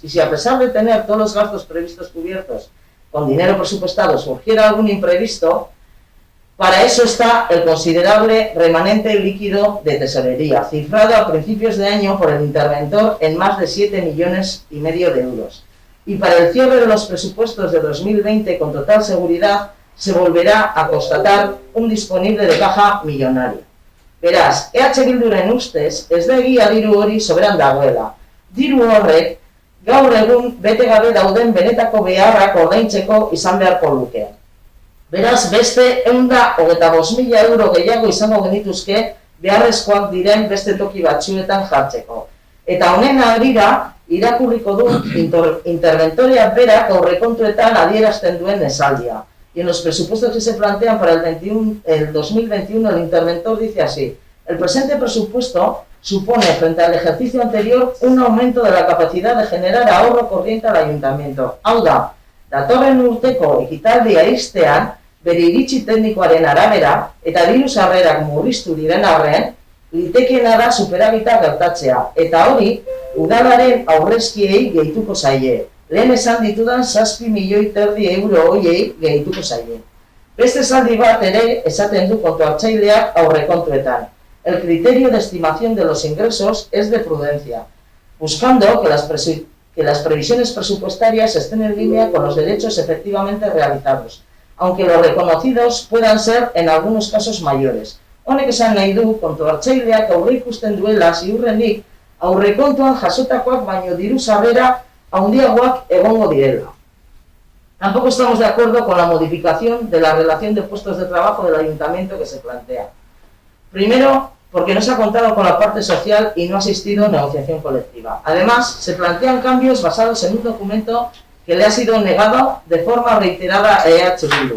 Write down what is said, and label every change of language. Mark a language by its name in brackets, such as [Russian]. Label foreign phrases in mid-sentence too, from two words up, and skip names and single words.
[Spanish] Y si a pesar de tener todos los gastos previstos cubiertos con dinero presupuestado surgiera algún imprevisto, para eso está el considerable remanente líquido de tesorería, cifrado a principios de año por el interventor en más de 7,5 millones de euros. Y para el cierre de los presupuestos de 2020, con total seguridad, se volverá a constatar un disponible de caja millonario. [Basque] Beraz, Bilduren ustez, ez da egia diru hori soberan dagoela. Diru horrek, gaur egun bete gabe dauden benetako beharrak ordaintzeko izan beharko luke. Beraz, beste 125.000 euro gehiago izango genituzke beharrezkoak diren beste toki batzuetan jartzeko. Eta honen harira, irakurriko du interventorea berak aurrekontuetan adierazten duen esaldia. [Spanish] Y en los presupuestos que se plantean para el 2021, el interventor dice así: el presente presupuesto supone, frente al ejercicio anterior, un aumento de la capacidad de generar ahorro corriente al ayuntamiento. [Basque] Hau da, datorren urteko ekitaldia ixtean, bere iritzi teknikoaren arabera, eta diru sarrerak murriztu diren arren, litekeena da superabita gertatzea, eta hori, udalaren aurrezkiei gehituko zaie. Lehen esan ditudan 7,5 milioi euro horiei gehituko zaie. Beste esaldi bat ere esaten du kontuhartzaileak aurrekontuetan. [Spanish] El criterio de estimación de los ingresos es de prudencia, buscando que las previsiones presupuestarias estén en línea con los derechos efectivamente realizados, aunque los reconocidos puedan ser en algunos casos mayores. [Basque] Honek esan nahi du kontuhartzaileak aurreikusten duela ziurrenik aurrekontuan jasotakoak baino diru sarrera handiagoak egongo direla. [Spanish] Tampoco estamos de acuerdo con la modificación de la relación de puestos de trabajo del ayuntamiento que se plantea. Primero, porque no se ha contado con la parte social y no ha existido negociación colectiva. Además, se plantean cambios basados en un documento que le ha sido negado de forma reiterada a EH Bildu.